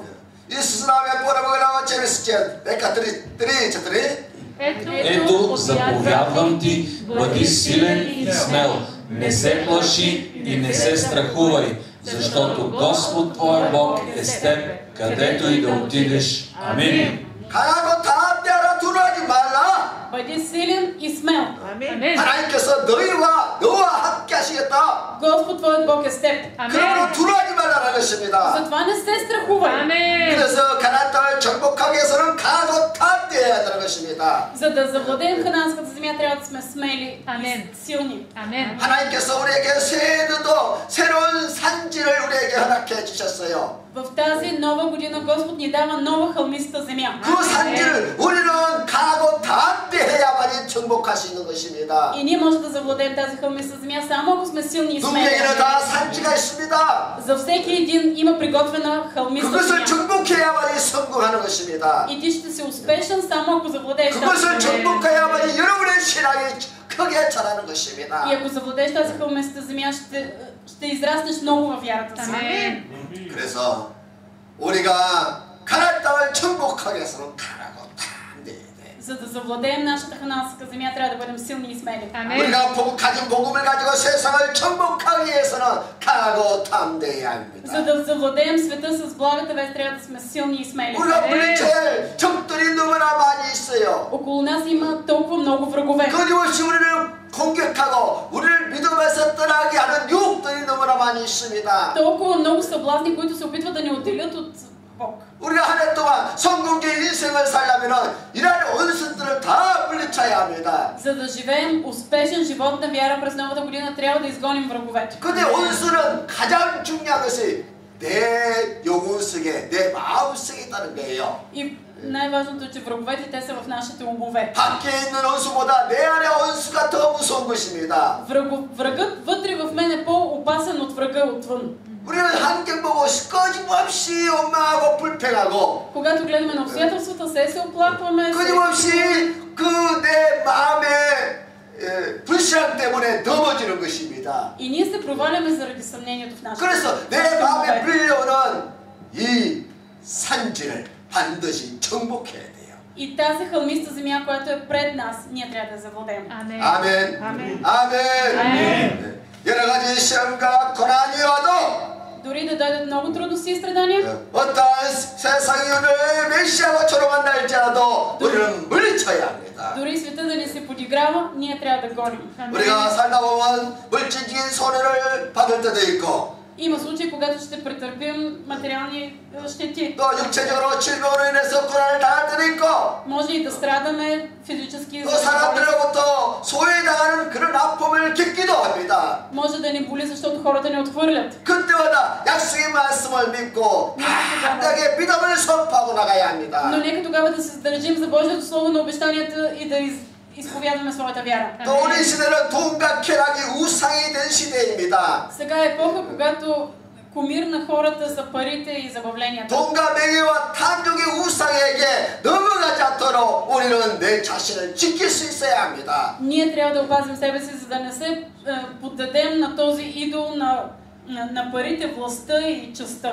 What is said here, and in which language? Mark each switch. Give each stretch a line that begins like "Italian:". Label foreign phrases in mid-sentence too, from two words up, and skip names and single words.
Korean: 이스라엘의 뭐라고 재밌었지? 내가 드리
Bulgarian: Ето, заповядвам ти, бъди силен и смел, не се плаши и не се страхувай, защото Господ твой Бог е с теб, където и да отидеш. Амин.
Korean: 강하고 담대하라 두려워하지 말라.
Bulgarian: Бъди силен и смел.
Korean: 아멘. 하나님께서 너와 함께 하시겠다.
Bulgarian: Господ твоят Бог е с теб.
Korean: 그러므로 두려워하지 말라는 것입니다.
Bulgarian: Затова не се страхувай.
Korean: 아멘. 그래서 가나안 땅을 정복하기 위해서는 강하고 담대해야 되는 것입니다.
Bulgarian: За да завладеем Ханаанската земя, трябва да сме смели Амен. и силни.
Korean: 아멘. 하나님께서 우리에게 새로운 산지를 우리에게 허락해 주셨어요.
Bulgarian: В тази нова година Господ ни дава нова хълмиста земя.
Korean: 그 산지를 우리는 강하고 담대해야만 행복해야만이 정복할 수 있는 것입니다.
Bulgarian: И ние може да завладеем тази хълмиста земя само ако сме силни и смели.
Korean: 누구에게나 다 산지가 있습니다.
Bulgarian: За всеки един има приготвена хълмиста
Korean: 그것을
Bulgarian: земя.
Korean: 정복해야만이 성공하는 것입니다.
Bulgarian: И ти ще си успешен само ако завладееш тази
Korean: 그것을
Bulgarian: хълмиста.
Korean: 정복해야만이 여러분의 신앙이 크게 자라는 것입니다.
Bulgarian: И ако завладееш тази хълмиста земя, ще израснеш много във вярата си.
Korean: 그래서 우리가 가나안 땅을 정복하기 위해서는 강하고 담대해야 돼.
Bulgarian: За да завладеем нашата ханаанска земя, трябва да бъдем силни и смели.
Korean: 우리가 가진 복음을 가지고 세상을 정복하기 위해서는 강하고 담대해야 합니다.
Bulgarian: За да завладеем света с благата вест, трябва да сме силни и смели.
Korean: 우리가 물리칠 적들이 너무나 많이 있어요.
Bulgarian: Около нас има толкова много врагове.
Korean: 끊임없이 우리를 공격하고 우리를 믿음에서 떠나게 하는 유혹들이 너무나 많이 있습니다.
Bulgarian: Толкова много съблазни, които се опитват да ни отделят от Бог.
Korean: 우리가 한 해 동안 성공적인 인생을 살려면 이러한 원수들을 다 물리쳐야 합니다.
Bulgarian: За да живеем успешен живот на вяра през новата година, трябва да изгоним враговете.
Korean: 근데 원수는 가장 중요한 것이 내 영혼 속에, 내 마음 속에 있다는 거예요.
Bulgarian: И най-важното е, че враговете те са в нашите умове.
Korean: 밖에 있는 원수보다 내 안의 원수가 더 무서운 것입니다.
Bulgarian: Врагът вътре в мен е по-опасен от врага отвън.
Korean: 우리는 환경 보고 끊임없이 원망하고 불평하고
Bulgarian: Когато гледаме на обстоятелствата, се оплакваме.
Korean: 끊임없이 그 내 마음의 불신앙 때문에 넘어지는 것입니다.
Bulgarian: И ние се проваляме заради съмнението в нашите.
Korean: 그래서 내 마음에 불려오는 이 산지를 반드시 정복해야 돼요.
Bulgarian: И тази хълмиста земя, която е пред нас, ние трябва да я завладеем.
Korean: 아멘. 아멘. 아멘. 아멘. 여러 가지 시험과 고난이 와도
Bulgarian: Дори да дойдат много трудности и страдания,
Korean: 어떠한 세상이 우리를 멸시하고 조롱한다 할지라도 우리는 물리쳐야 합니다.
Bulgarian: дори света да ни се подиграва, ние трябва да гоним.
Korean: 우리가 살다 보면 물질적인 손해를 받을 때도 있고
Bulgarian: Има случаи, когато ще претърпим материални щети.
Korean: 또 육체적으로 질병으로 인해서 고난을 당할 때도 있고
Bulgarian: Може и да страдаме физически.
Korean: 또 사람들로부터 소외당하는 그런 아픔을 겪기도 합니다.
Bulgarian: Може да ни боли, защото хората ни отхвърлят.
Korean: 그때마다 약속의 말씀을 믿고 담대하게 믿음을 선포하고 나가야 합니다.
Bulgarian: Но нека тогава да се задържим за Божието Слово на обещанията и да изповядваме своята вяра.
Korean: 또 우리 시대는 돈과 쾌락이 우상이 된 시대입니다.
Bulgarian: Сега е епоха, когато кумир на хората са парите и забавленията.
Korean: 돈과 명예와 탐욕의 우상에게 넘어가지 않도록 우리는 내 자신을 지킬 수 있어야 합니다.
Bulgarian: Ние трябва да опазим себе си, за да не се поддадем на този идол на парите, властта и честта.